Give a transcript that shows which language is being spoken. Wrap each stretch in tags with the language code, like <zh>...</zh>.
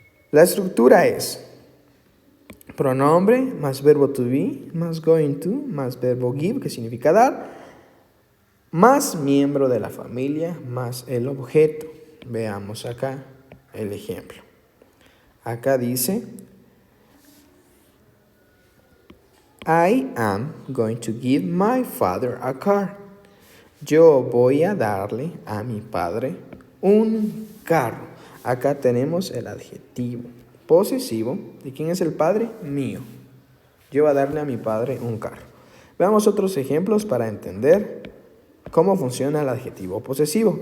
<es>La estructura es pronombre más verbo to be, más going to, más verbo give, que significa dar, más miembro de la familia, más el objeto. Veamos acá el ejemplo. Acá dice,</es> <en>I am going to give my father a car.</en> <es>Yo voy a darle a mi padre un carro. Acá tenemos el adjetivo posesivo. ¿De quién es el padre? Mío. Yo voy a darle a mi padre un carro. Veamos otros ejemplos para entender cómo funciona el adjetivo posesivo.</es>